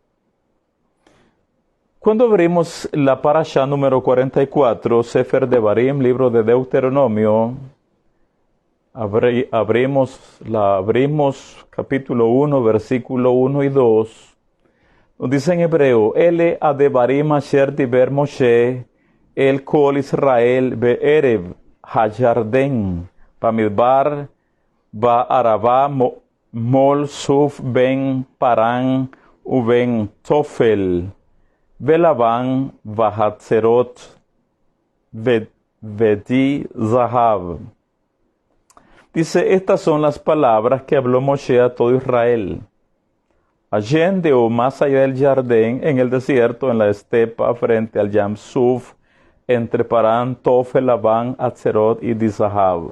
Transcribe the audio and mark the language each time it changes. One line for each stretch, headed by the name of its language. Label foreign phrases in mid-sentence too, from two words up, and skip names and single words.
Spanish: Cuando abrimos la parashá número 44, Sefer Devarim, libro de Deuteronomio, abrimos capítulo 1, versículo 1 y 2, nos dice en hebreo,
Hebrew: אלה הדברים אשר דיבר משה אל כל ישראל בעבר הירדן במדבר בערבה מול סוף בין פארן ובין תופל ולבן וחצרות ודי זהב.
Spanish: Dice, estas son las palabras que habló Moshe a todo Israel. Allende o más allá del Jardín, en el desierto, en la estepa, frente al Yam Suf, entre Parán, Tofel, Labán, Atzerot y Dizahav.